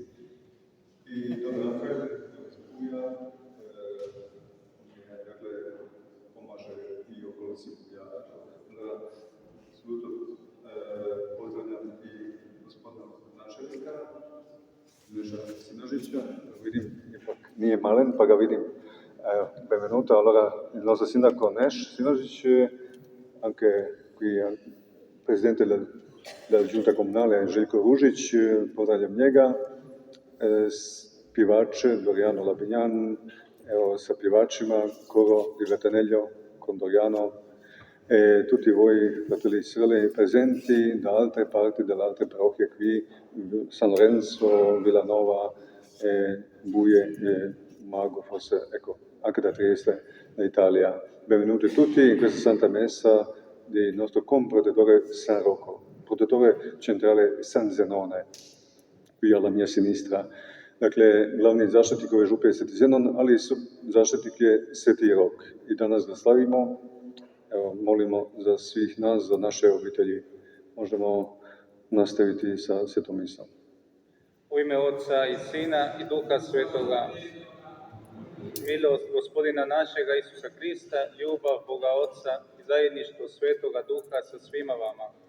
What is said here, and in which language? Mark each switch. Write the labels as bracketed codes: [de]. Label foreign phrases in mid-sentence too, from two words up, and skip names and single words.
[hr] I Don Rafael, iz Buja, on je, dakle, pomaže i okolici Buja. Onda sluto pozdravljam i gospodina načelnika, Neša Sinažića, vidim, ipak nije malen, pa ga vidim. [it] Benvenuto, allora il nostro sindaco Nesh Sinažić, anche qui presidente della giunta comunale Željko Ružić, [hr] pozdravljam njega, pjevače Doriano Labinjan, evo sa pjevačima, [it] coro di Latanello con Doriano, e tutti voi fratelli e sorelle presenti da altre parti, dalle altre parrocchie qui, San Lorenzo, Villanova, Buie, Mago, forse, ecco, anche da Trieste, d'Italia. Benvenuti tutti in questa Santa Messa del nostro comprotettore San Rocco, protettore centrale San Zenone, qui alla mia sinistra. [hr] Dakle, glavni zaštitnik ove župe je Sveti Zenon, ali zaštitnik je Sveti Rok. I danas ga slavimo. Evo, molimo za svih nas, za naše obitelji. Možemo nastaviti sa svetom misom. U ime Otca i Sina i Duha Svetoga, milost Gospodina našega Isusa Krista, ljubav Boga Otca i zajedništvo Svetoga Duha sa svima vama.